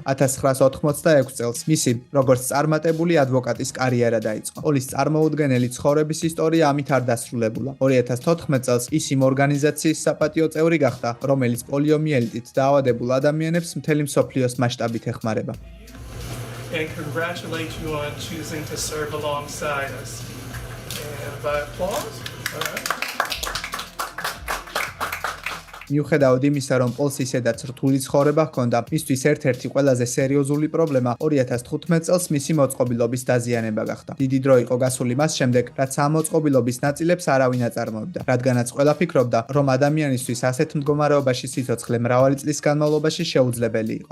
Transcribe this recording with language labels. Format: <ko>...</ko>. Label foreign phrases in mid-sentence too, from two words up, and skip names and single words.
<ka>1986 წელს მისი როგორც წარმატებული ადვოკატის კარიერა დაიწყო. პოლის წარმოუდგენელი ცხოვრების ისტორია ამით არ დასრულებულა. 2014 წელს ის იმ ორგანიზაციის საპატიო წევრი გახდა, რომელიც პოლიომიელიტით დაავადებულ ადამიანებს მთელი მსოფლიოს მასშტაბით ეხმარება.</ka> <en>And congratulate you on choosing to serve alongside us. And by applause. All right.</en> <ka>მიუხედავად იმისა, რომ პოლს ისედაც რთული ცხოვრება ჰქონდა, მისთვის ერთ-ერთი ყველაზე სერიოზული პრობლემა 2015 წელს მისი მოწყობილობის დაზიანება გახდა. დიდი დრო იყო გასული მას შემდეგ, რაც ამ მოწყობილობის ნაწილებს არავინ აწარმოებდა, რადგანაც ყველა ფიქრობდა, რომ ადამიანისთვის ასეთ მდგომარეობაში სიცოცხლე მრავალი წლის განმავლობაში შეუძლებელი იყო.</ka>